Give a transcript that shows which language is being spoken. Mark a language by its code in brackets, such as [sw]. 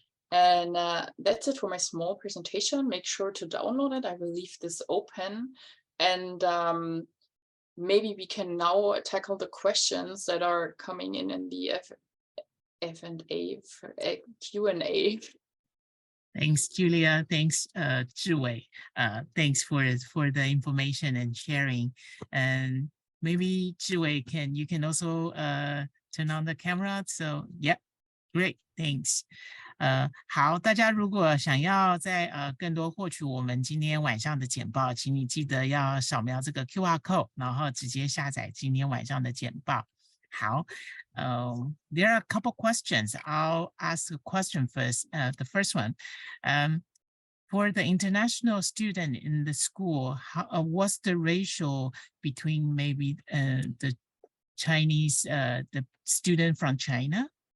[en] And that's it for my small presentation. Make sure to download it. I will leave this open, and maybe we can now tackle the questions that are coming in the Q&A. Thanks, Julia. Thanks, Zhiwei. Thanks for the information and sharing. And maybe Zhiwei, you can also turn on the camera. So yeah, great. Thanks. [zh] 好，大家如果想要在更多获取我们今天晚上的简报，请你记得要扫描这个 QR code， 然后直接下载今天晚上的简报。好。 [en] There are a couple questions. I'll ask a question first. The first one, for the international student in the school, what's the ratio between maybe the Chinese, the student from China?